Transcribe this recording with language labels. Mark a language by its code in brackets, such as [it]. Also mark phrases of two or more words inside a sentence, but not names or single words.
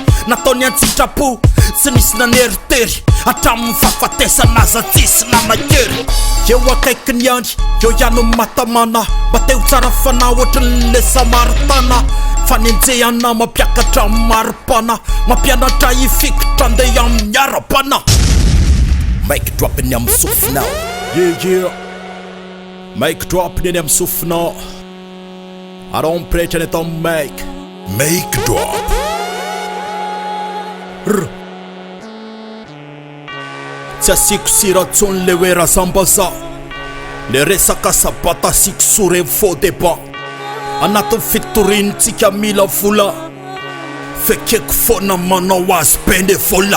[mg] Nataony an-tsitrapo tsy nisy naneritery. Hatramin'ny fahafatesana aza tsisy nanakery. Eo akaiky ny andry eo ihany matamana. Mba teo tsara fana ohatry ny le Samaritana. Fanenjehana mampiakatra maripana. Mampianatra ifikitra andeha amin'ny arapana. [en] Mic drop [mg] ny amin'ny sofina. Yeah. [en] Mic drop [mg] ny amin'ny sofina. Aron Pretra ny atao [en] mic drop. [mg] Tsy asiko siratsony le hoe razambaza. Le resaka sabata asiko sore [fr] faux débat. [mg] Anatin'ny fitorintsika mila vola. Fekeko foana manao azy benevola.